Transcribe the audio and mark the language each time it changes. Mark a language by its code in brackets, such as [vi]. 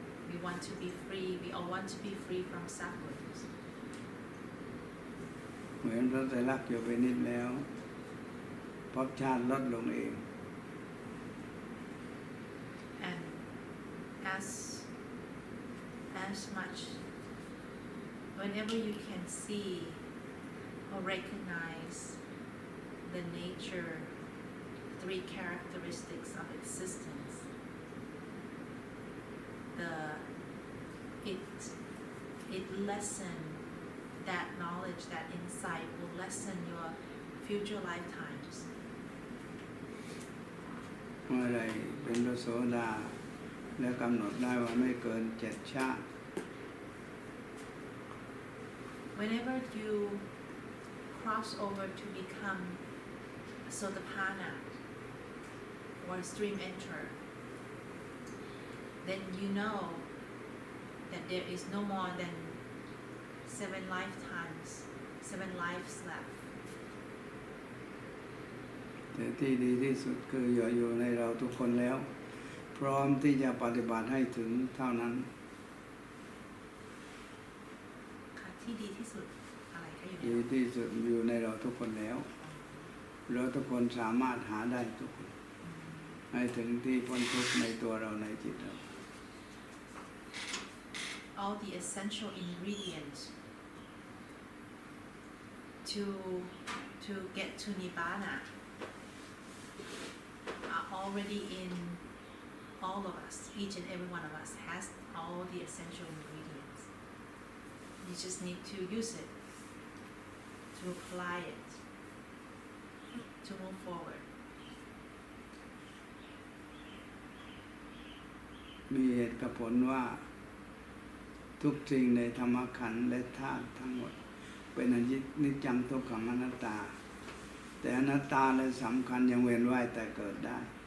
[en] We want to be free. We all want to be free from sufferings. [th] เหมือนพระไตรลักษณ์อยู่ไปนิดแล้วภพชาติลดลงเอง [en] And as much, whenever you can see or recognize the nature, three characteristics of existence, it lessen that knowledge, that insight will lessen your future lifetimes. [th] เมื่อไรเป็นพระโสดาแล้วกำหนดได้ว่าไม่เกิน7 ชาติ [en] Whenever you cross over to become a Sotapanna or a stream enter, then you know that there is no more than 7 lifetimes, 7 lives left. [th] แต่ที่ดีที่สุดคืออยู่ในเราทุกคนแล้วพร้อมที่จะปฏิบัติให้ถึงเท่านั้น ที่ดีที่สุดอะไรคะอยู่ ดีที่สุดอยู่ในเราทุกคนแล้วเราทุกคนสามารถหาได้ทุกคนให้ถึงที่พ้นทุกข์ในตัวเราในจิตเรา [en] All the essential ingredients to get to Nibbana are already in all of us. Each and every one of us has all the essential ingredients. You just need to use it, to apply it, to move forward. [th] มีเหตุกับผลว่าทุกสิ่งในธรรมขันธ์และธาตุทั้งหมดเป็นอนิจจังทุกขังอนัตตาแต่อนัตตาและสำคัญยังเวียนว่ายแต่เกิดได้